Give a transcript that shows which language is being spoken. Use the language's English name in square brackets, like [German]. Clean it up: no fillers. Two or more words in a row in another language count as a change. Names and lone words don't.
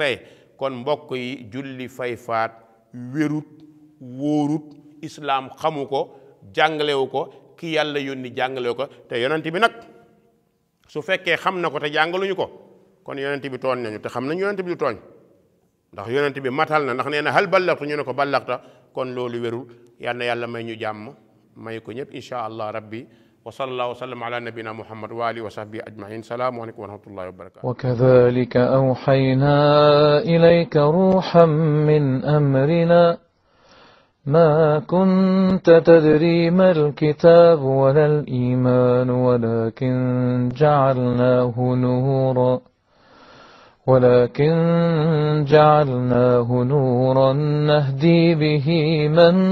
[Wolof] créé kon mbokk yi julli fay faat wérut wóorut islaam xamu ko jàngalewu ko ki yàlla yónni jàngalewu ko te yonent bi nag su fekkee xam na ko te jàngaluñu ko kon yonent bi tooñ nañu te xam nañu yonent bi du tooñ ndax yonent bi matal na ndax nee na [Arabic] هل بلغت [Wolof] ñu ne ko ballagta kon loolu wérul yal na yàlla may ñu jàmm may ko ñëpp [Arabic] إن شاء الله ربي وصلى الله وسلم على نبينا محمد وعلى آله وصحبه أجمعين السلام عليكم ورحمة الله وبركاته وكذلك أوحينا إليك روحا من أمرنا ما كنت تدري ما الكتاب ولا الإيمان ولكن جعلناه نورا نهدي به من